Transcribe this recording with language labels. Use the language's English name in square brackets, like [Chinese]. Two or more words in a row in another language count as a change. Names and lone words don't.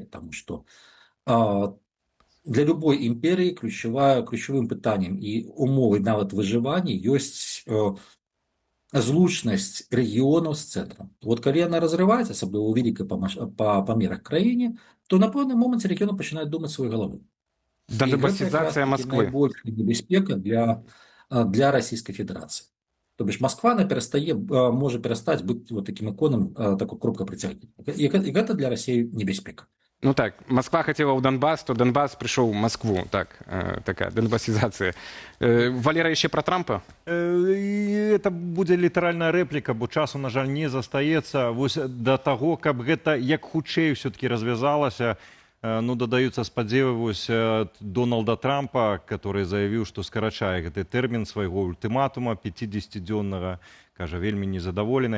[Belarusian] Таму што для любой імперыі ключавым пытаннем і умовай нават выжывання ёсць злучнасць рэгіёнаў з цэнтрам. Вот калі яна разрываецца, асабліва ў вялікай па памерах краіне, то на пэўным моманце рэгіёны пачынаюць думаць сваёй галавой. Донбасізацыя Москвы. Найбольшая небяспека для Расійскай Федэрацыі. [Russian] То бишь Москва, она может перестать быть вот таким иконом, такой кропкой притягивания. И это для России небяспека. Ну так, Москва хотела в Донбасс, то Донбасс пришел в Москву. Так, такая донбассизация. Валера, еще про Трампа? Это будет литеральная реплика, [Belarusian] бо часу, на жаль, не застаецца. Вось до того, каб гэта як хутчэй все-таки развязалася, ну, дадаюцца спадзевы вось Дональда Трампа, который заявіў, што скарачае гэты тэрмін свайго ультыматума 50-дзённага, кажа, вельмі незадаволены.